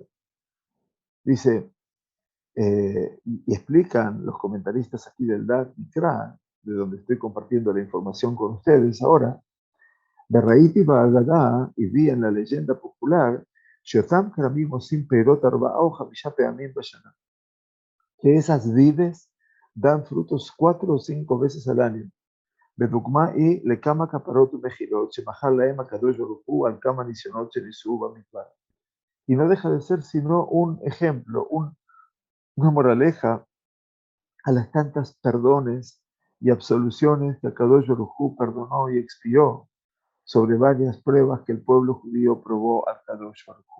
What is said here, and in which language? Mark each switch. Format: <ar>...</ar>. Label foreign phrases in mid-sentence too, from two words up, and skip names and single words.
<es>Dice, y explican los comentaristas aquí del Dat Mikra, de donde estoy compartiendo la información con ustedes ahora, de</es> <he>ראיתי באגדה,</he> <es>y vi en la leyenda popular,</es> <he>שאותם כרמים עושים פירות ארבעה חמישה פעמים בשנה,</he> <es>que esas vides dan frutos 4 o 5 veces al año.</es> <he>בדוגמה היא לכמה כפרות ומחילות שמחל להם הקדוש ברוך הוא על כמה ניסיונות שניסו במדבר.</he> <es>Y no deja de ser sino un ejemplo, una moraleja a las tantas perdones y absoluciones que</es> <he>קדוש ברוך הוא</he> <es>perdonó y expió sobre varias pruebas que el pueblo judío probó al</es> <he>קדוש ברוך הוא.</he>